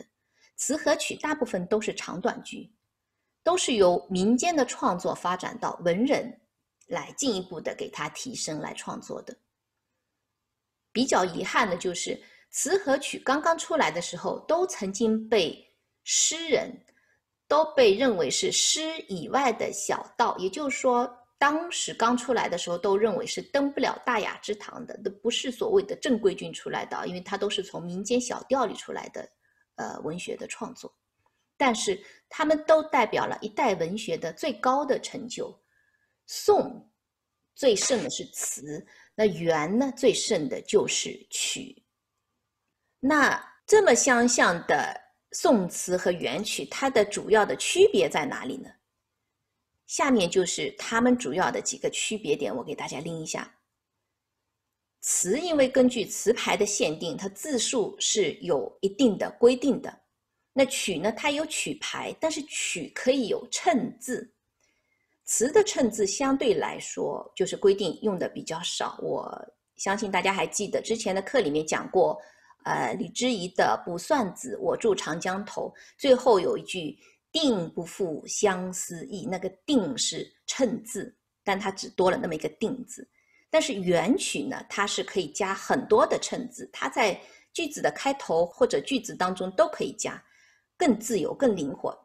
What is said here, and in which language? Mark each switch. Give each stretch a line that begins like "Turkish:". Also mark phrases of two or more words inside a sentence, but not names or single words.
Chinese: 詞和曲大部分都是長短句，都是由民間的創作發展到文人來進一步的給它提升來創作的。比較遺憾的就是詞和曲剛剛出來的時候，都曾經被詩人都被認為是詩以外的小道，也就是說當時剛出來的時候都認為是登不了大雅之堂的，都不是所謂的正规军出来的，因為它都是從民間小調裡出來的文學的創作。但是他們都代表了一代文學的最高的成就。宋最盛的是詞，那元呢，最盛的就是曲。那這麼相像的宋詞和元曲，它的主要的區別在哪裡呢？下面就是它們主要的幾個區別點，我給大家拎一下。詞因為根據詞牌的限定，它字數是有一定的規定的。那曲呢，它有曲牌，但是曲可以有襯字。詞的襯字相對來說就是規定用的比較少。我相信大家還記得之前的課裡面講過，李之儀的《卜算子·我住長江頭》，最後有一句“定不負相思意”，那個“定”是襯字，但它只多了那麼一個“定”字。但是元曲呢，它是可以加很多的襯字，它在句子的開頭或者句子當中都可以加，更自由更靈活。